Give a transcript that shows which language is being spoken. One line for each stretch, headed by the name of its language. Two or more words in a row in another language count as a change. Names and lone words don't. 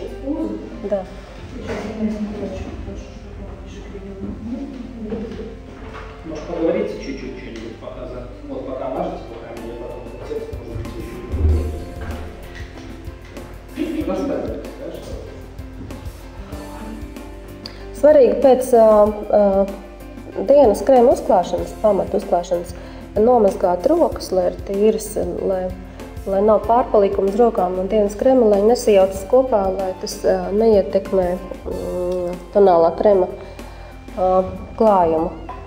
Russian: Да. Может, поговорите чуть-чуть, что-нибудь показать. Вот пока мажете, пока мне потом текст может быть еще. Рассказывайте, хорошо.
Latvian: Svarīgi pēc dienas krēma uzklāšanas, pamata uzklāšanas, nomazgāt rokas, lai ir tīras, lai nav pārpalikuma uz rokām no dienas krēma, lai nesajaucas kopā, lai tas neietekmē tonālā krēma klājumu.